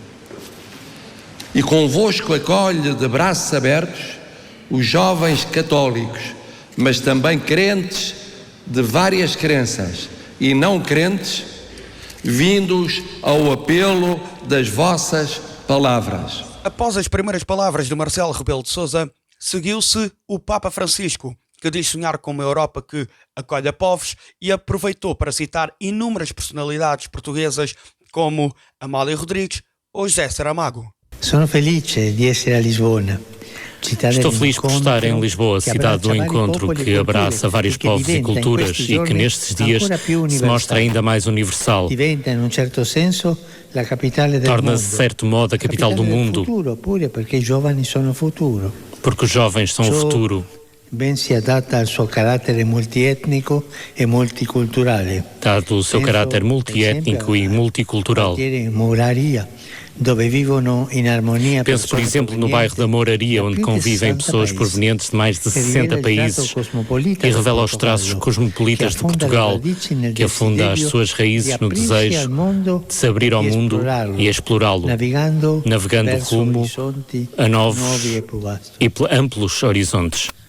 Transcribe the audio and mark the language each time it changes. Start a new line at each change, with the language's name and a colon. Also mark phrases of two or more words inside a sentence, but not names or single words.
Portuguese: E convosco acolhe de braços abertos os jovens católicos, mas também crentes de várias crenças e não crentes, vindos ao apelo das vossas palavras. Após as primeiras palavras de Marcelo Rebelo de Sousa, seguiu-se o Papa Francisco, que diz sonhar com uma Europa que acolhe a povos e aproveitou para citar inúmeras personalidades portuguesas como Amália Rodrigues ou José Saramago.
Italian: Sono felice di essere a Lisbona.
Portuguese: Estou feliz por estar em Lisboa, cidade do encontro que abraça vários povos e culturas e que nestes dias se mostra ainda mais universal. Torna-se, de certo modo, a capital do mundo, porque os jovens são o futuro.
Italian: Ben si adatta al suo carattere multietnico e multiculturale.
Portuguese: Dado o seu caráter multiétnico e multicultural. Penso, por exemplo, no bairro da Mouraria, onde convivem pessoas provenientes de mais de 60 países e revela os traços cosmopolitas de Portugal, que afunda as suas raízes no desejo de se abrir ao mundo e explorá-lo, navegando rumo a novos e amplos horizontes.